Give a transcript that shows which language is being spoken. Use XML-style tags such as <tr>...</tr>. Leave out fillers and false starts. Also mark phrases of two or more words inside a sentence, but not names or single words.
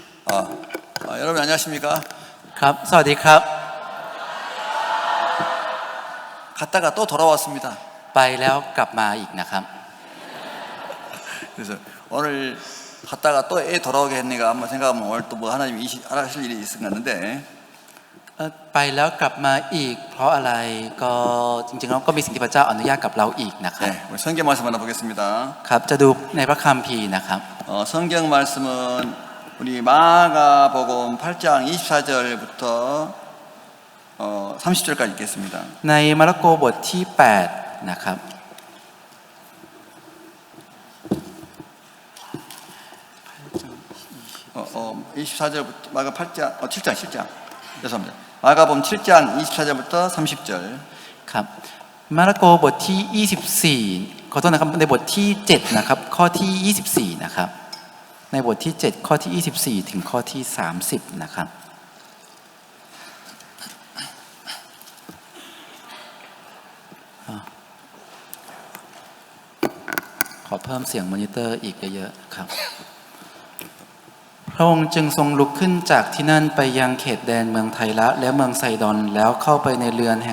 <ko>여러분 안녕하십니까?</ko> <th>ครับสวัสดีครับ</th> <ko>갔다가 또 돌아왔습니다.</ko> <th>ไปแล้วกลับมาอีกนะครับ</th> <ko>그래서 오늘 갔다가 또 애 돌아오게 했니까 한번 생각하면 오늘 또 뭐 하나님이 하실 일이 있을 것 같는데</ko> <th>ไปแล้วกลับมาอีกเพราะอะไรก็จริงๆแล้วก็มีสิ่งที่พระเจ้าอนุญาตกับเราอีกนะครับ</th> <ko>네, 우리 성경 말씀 하나 보겠습니다.</ko> <th>ครับจะดูในพระคัมภีร์นะครับ</th> <ko>성경 말씀은 우리 마가복음 8장 24절부터 30절까지 읽겠습니다.</ko> <th>ในมาระโกบทที่8นะครับ</th> <ko>24절부터 마가 8장 7장 죄송합니다. 마가복음 7장 24절부터 30절</ko> <th>ครับมาระโกบทที่24ขอโทษนะครับในบทที่7นะครับข้อที่24นะครับในบทที่7ข้อที่24ถึงข้อที่30นะครับ ขอเพิ่มเสียงมอนิเตอร์อีกเยอะๆครับพระองค์จึงทรงลุกขึ้นจากที่นั่นไปยังเขตแดนเมืองไทละและเมืองไซดอนแล้วเข้าไปในเรือนแห่ง</th>